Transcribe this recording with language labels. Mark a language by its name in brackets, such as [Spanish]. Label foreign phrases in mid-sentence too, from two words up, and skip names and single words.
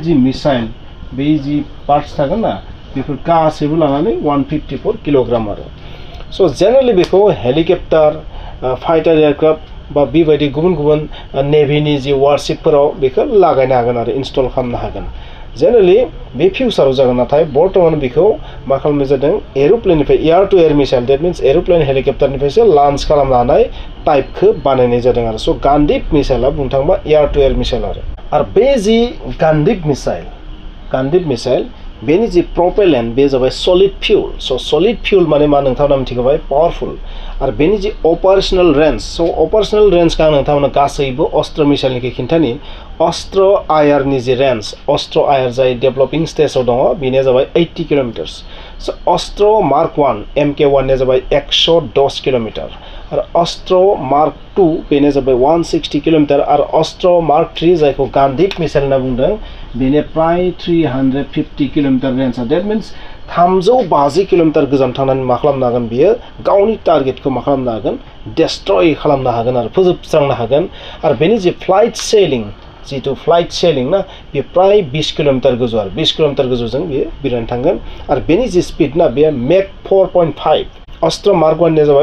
[Bodo] जि मिसाइल बे जि पार्ट्स थागोन ना बेफोर गासैबो लानानै 154 किल'ग्राम आरो सो जेनेरेलि बेखौ [English] helicopter fighter [Bodo] एयारक्राफ्ट बा बेबायदि गुबुन गुबुन नेभिनि जि वारशिपफोराव बेखौ लागायनो हागोन आरो इनस्टल खालामनो हागोन जेनेरेलि बे फिउचाराव जागोन नाथाय बर्तमान बेखौ मा खालामनाय जादों एरोप्लेननिफ्राय [English] air to air missile that means aeroplane [Bodo] हेलिकप्टारनिफ्रायसो लन्च खालामनो हानाय टाइपखौ बानायनाय जादों आरो सो गान्दिब मिसाइला बुंनो थाङोबा [English] air to air missile [Bodo] आरो बे जि गान्दिब मिसाइल बेनि जि प्रपेलेन्ट बे जाबाय [English] solid fuel [Bodo] सो [English] solid fuel [Bodo] माने मा नोंथांमोना मिथिखाबाय पावरफुल आरो बेनि जि [English] operational range [Bodo] सो [English] operational range [Bodo] का नोंथांमोना गासैबो अस्त्र मिसाइलनि खिन्थानि अस्त्र आयरनि जि रेंज अस्त्र आयर जाय [English] developing stage [Bodo] दङ बेनिया जाबाय 80 किलोमिटार्स सो अस्त्र मार्क 1 MK1 ने जाबाय 110 किलोमिटार आरो अस्त्र मार्क 2 बेने जाबाय 160 किलोमिटार आरो अस्त्र मार्क 3 जायखौ गान्दिब मिसाइल होनना बुंदों बेने प्राय 350 किलोमिटार [English] range that means [Bodo] 350 किलोमिटार गोजान थांनानै मा खालामनो हागोन बियो गावनि टारगेटखौ मा खालामनो हागोन डिस्ट्रय खालामनो हागोन आरो फोजोबस्रांनो हागोन आरो बेनि जि फ्लाइट सेलिं ना बे प्राय 20 किलोमिटार गोजौ आरो 20 किलोमिटार गोजौजों बियो बिरनानै थांगोन आरो बेनि जि स्पीड ना बे मेक 4.5 अस्त्र मार्क 1 ने जाबाय